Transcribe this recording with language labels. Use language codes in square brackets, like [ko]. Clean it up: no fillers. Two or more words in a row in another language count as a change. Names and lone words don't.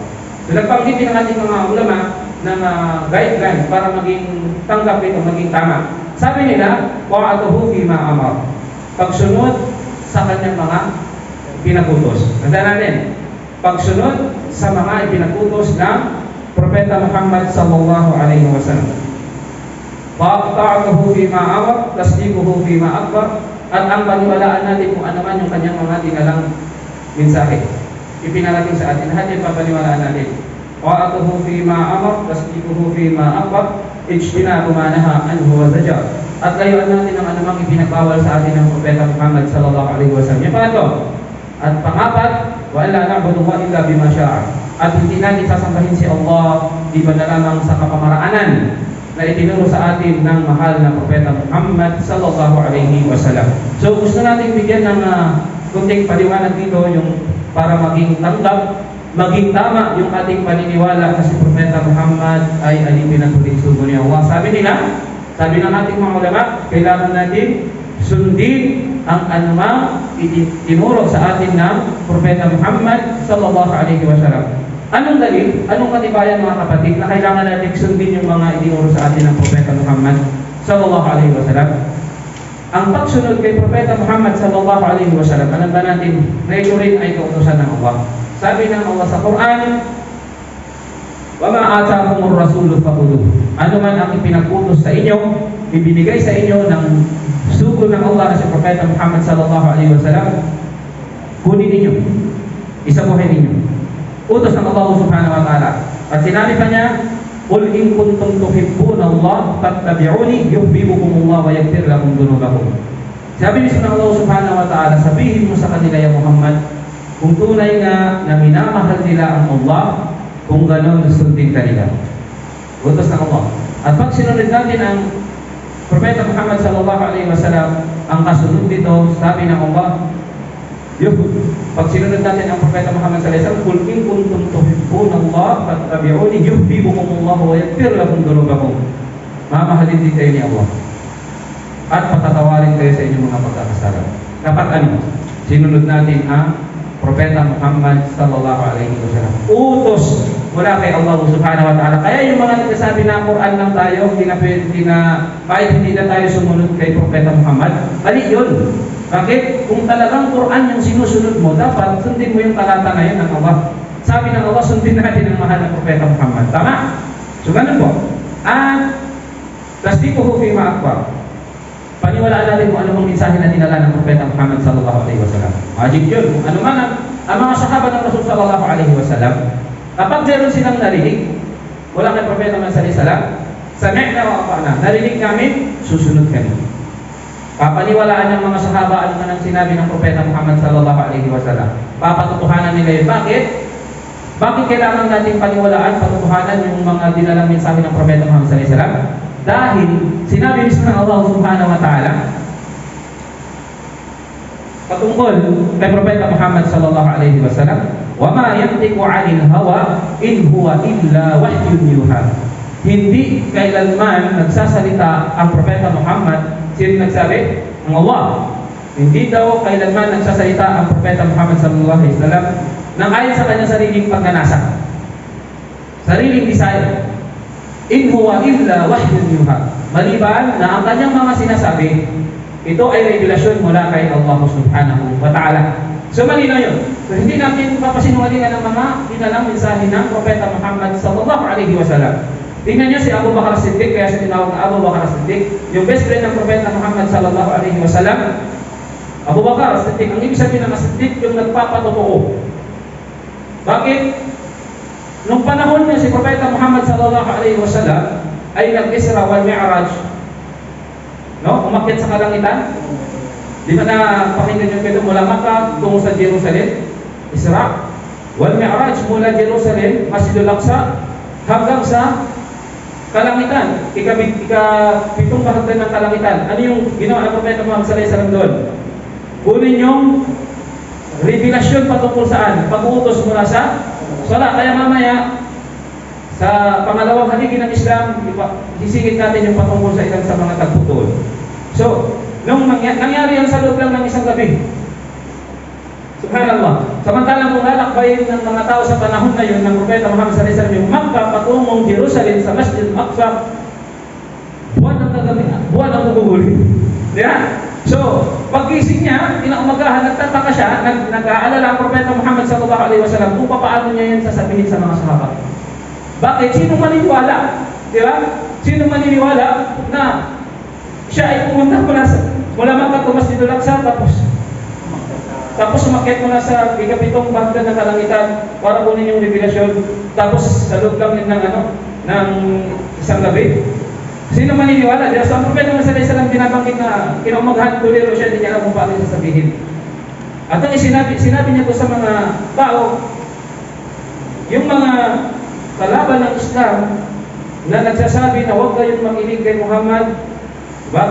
[tl] So nagpanggitin ng ating mga ulama ng guideline para maging tanggap ito, maging tama. Sabi nila, [ar] وطاعته فيما أمر. [tl] Pagsunod sa kanyang mga pinagutos. Tandaan natin, pagsunod sa mga ipinagutos ng Propeta Muhammad [ar] صلى الله عليه وسلم. طاعته فيما أمر، تصديقه فيما أخبر, [tl] at ang paniwalaan natin kung ano man yung kanyang mga dinalang mensahe. Ipinarating sa atin, lahat yung papaniwalaan natin. [ar] طاعته فيما أمر، تصديقه فيما أخبر، اجتناب ما نهى عنه وزجر. [tl] At layuan natin ang anumang ipinagbawal sa atin ng Propeta Muhammad [ar] صلى الله عليه وسلم. [tl] Yung pangatlo. At pangapat, [ar] وألا نعبد إلا بما شرع. [tl] At hindi natin sasambahin si Allah di ba na lamang sa kapamaraanan na itinuro sa atin ng mahal na Propeta Muhammad [ar] صلى الله عليه وسلم. [tl] So gusto natin bigyan ng kunting paliwanag dito yung para maging tanggap, maging tama yung ating paniniwala na si Propeta Muhammad ay alipin at huling sugo ni Allah. Sabi ng ating mga ulama, kailangan natin sundin ang anumang itinuro sa atin ng Propeta Muhammad [ar] صلى الله عليه وسلم. [tl] Anong dalil? Anong katibayan mga kapatid na kailangan natin sundin yung mga itinuro sa atin ng Propeta Muhammad [ar] صلى الله عليه وسلم? [tl] Ang pagsunod kay Propeta Muhammad [ar] صلى الله عليه وسلم, [tl] alam ba natin na ito rin ay kautusan ng Allah. Sabi ng Allah sa Quran, [ar] وما آتاكم الرسول فخذوه. [tl] Ano man ang ipinagutos sa inyo, ibinigay sa inyo ng sugo ng Allah sa Propeta Muhammad [ar] صلى الله عليه وسلم, [tl] kunin ninyo, isabuhin ninyo. Utos ng Allah [ar] سبحانه وتعالى. [tl] At sinabi pa niya, [ar] قل إن كنتم تحبون الله فاتبعوني يحببكم الله ويغفر لكم ذنوبكم. [tl] Sabi ni Allah [ar] سبحانه وتعالى, [tl] sabihin mo sa kanila ya Muhammad, kung tunay na minamahal nila ang Allah, kung gano'n sundin ka nila. Utos ng Allah. At pag sinunod natin ang Propeta Muhammad [ar] صلى الله عليه وسلم, [tl] ang kasunod dito, sabi ng Allah, pag sinunod natin ang Propeta Muhammad [ar] صلى الله عليه وسلم, قل إن كنتم تحبون الله فاتبعوني يحببكم الله ويغفر لكم ذنوبكم. [tl] Mamahalin din kayo ni Allah. At patatawarin kayo sa inyong mga pagkakasala. Dapat ano? Sinunod natin ang Propeta Muhammad [ar] صلى الله عليه وسلم. [tl] Utos mula kay Allah [ar] سبحانه وتعالى. [tl] Kaya yung mga nagsasabi na Quran lang tayo, kahit hindi na tayo sumunod kay Propeta Muhammad, mali yun. Bakit? Kung talagang Quran yung sinusunod mo, dapat sundin mo yung talata na yun ng Allah. Sabi ng Allah, sundin natin ang mahal na Propeta Muhammad. Tama? So ganun po. [ar] At تصديقه فيما أخبر. [tl] paniwalaan natin kung ano mang mensahe na dinala ng Propeta Muhammad [ar] صلى الله عليه وسلم. [tl] Wajib yun. Kung ano man ang mga sahaba ng Rasul [ar] صلى الله عليه وسلم, [tl] kapag meron silang narinig, wala kay Propeta Muhammad [ar] صلى الله عليه وسلم, سمعنا وأطعنا, [tl] narinig namin, susunod kami. Papaniwalaan ng mga sahaba ano man ang sinabi ng Propeta Muhammad [ar] صلى الله عليه وسلم. [tl] Papatutuhanan nila yun. Bakit? Bakit kailangan natin paniwalaan, patutuhanan yung mga dinalang mensahe ng Propeta Muhammad [ar] صلى الله عليه وسلم? [tl] Dahil sinabi mismo ng Allah [ar] سبحانه وتعالى [tl] patungkol kay Propeta Muhammad [ar] صلى الله عليه وسلم, وما ينطق عن الهوى إن هو إلا وحي يوحى. [tl] Hindi kailanman nagsasalita ang Propeta Muhammad. Sino nagsabi? Ang Allah. Hindi daw kailanman nagsasalita ang Propeta Muhammad [ar] صلى الله عليه وسلم [tl] nang ayon sa kanyang sariling pagnanasa, sariling desire. [ar] إن هو إلا وحي يوحى. [tl] Maliban na ang kanyang mga sinasabi, ito ay revelasyon mula kay Allah [ar] سبحانه وتعالى. [tl] So malinaw yun. So hindi natin papasinungalingan ng mga dinalang mensahe ng Propeta Muhammad [ar] صلى الله عليه وسلم. [tl] Tingnan niyo si Abu Bakar Siddiq, kaya siya tinawag na Abu Bakar Siddiq, yung best friend ng Propeta Muhammad [ar] صلى الله عليه وسلم. [tl] Abu Bakar Siddiq, ang ibig sabihin ng Siddiq, yung nagpapatotoo. Bakit? Nung panahon niya si Propeta Muhammad [ar] صلى الله عليه وسلم [tl] ay nag-Isra wal Mi'raj, no? Umakyat sa kalangitan. Di ba na pakinggan niyo kayo mula Makkah tungo sa Jerusalem? Isra wal Mi'raj mula Jerusalem, Masjidul Aqsa hanggang sa kalangitan, ika-pitong kahagdan ng kalangitan. Ano yung ginawa ng Propeta Muhammad [ar] صلى الله عليه وسلم [tl] doon? Kunin yung revelasyon patungkol saan? Pag-uutos mula sa salat. Kaya mamaya sa pangalawang haligi ng Islam, sisingit natin yung patungkol sa ilang sa mga tagputol. So, nung nangyari yan sa loob lang ng isang gabi, subhanallah, samantalang kung lalakbayin ng mga tao sa panahon na yun ng Propeta Muhammad [ar] صلى الله عليه وسلم [tl] yung Makkah patungong Jerusalem sa Masjid Al-Aqsa, buwan ang guguhuli. Diba? So, pagkising niya, inaumagahan, nagtataka siya, nag-aalala ang Propeta Muhammad [ar] صلى الله عليه وسلم [tl] kung paano niya yan sasabihin sa mga sahabat. Bakit? Sino maniniwala? Diba? Sino maniniwala na siya ay pumunta mula Makkah to Masjid Al-Aqsa, tapos umakyat mo na sa ikapitong bahagdan ng kalangitan para kunin yung revelasyon, tapos sa loob lang ng isang gabi. Sino maniniwala? Dahil sa Propeta Muhammad [ar] صلى الله عليه وسلم [tl] binabanggit na kinaumagahan tuliro siya, hindi niya alam kung paano sasabihin. At ang sinabi niya to sa mga tao, yung mga kalaban ng Islam na nagsasabi na huwag kayong makinig kay Muhammad, diba?